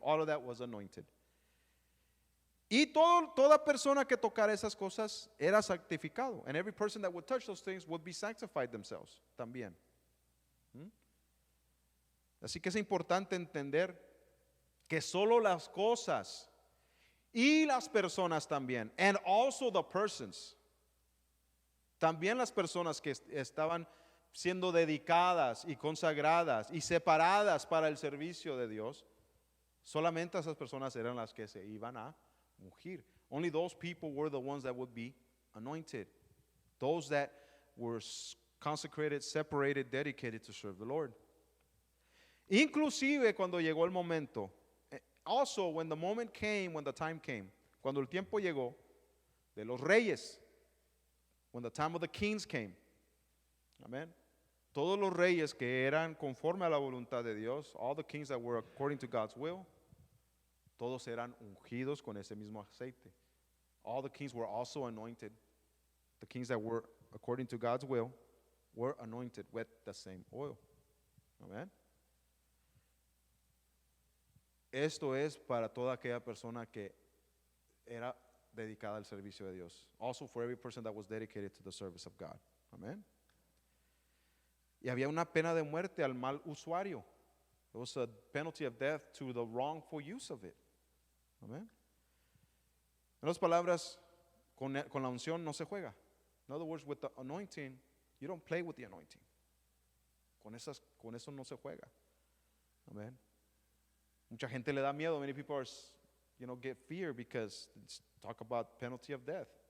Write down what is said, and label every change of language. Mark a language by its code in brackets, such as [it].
[en] All of that was anointed. [es] Y toda persona que tocara esas cosas era santificado. [en] And every person that would touch those things would be sanctified themselves también. [es] Así que es importante entender que solo las cosas y las personas también, [en] and also the persons, [es] también las personas que estaban siendo dedicadas y consagradas y separadas para el servicio de Dios, solamente esas personas eran las que se iban a ungir. [en] Only those people were the ones that would be anointed. Those that were consecrated, separated, dedicated to serve the Lord. [es] Inclusive cuando llegó el momento, [en] also when the moment came, when the time came, [es] cuando el tiempo llegó de los reyes, [en] when the time of the kings came, amen. [es] Todos los reyes que eran conforme a la voluntad de Dios, [en] all the kings that were according to God's will, [es] todos eran ungidos con ese mismo aceite. [en] All the kings were also anointed. The kings that were according to God's will were anointed with the same oil. Amen. [es] Esto es para toda aquella persona que era dedicada al servicio de Dios. [en] Also for every person that was dedicated to the service of God. Amen. [es] Y había una pena de muerte al mal usuario. [en] There was a penalty of death to the wrongful use of it. Amen. [es] En otras palabras, con la unción no se juega. [en] In other words, with the anointing, you don't play with the anointing. [es] Con eso no se juega. [en] Amen. [es] Mucha gente le da miedo. [en] Many people are, get fear because it's talk about penalty of death.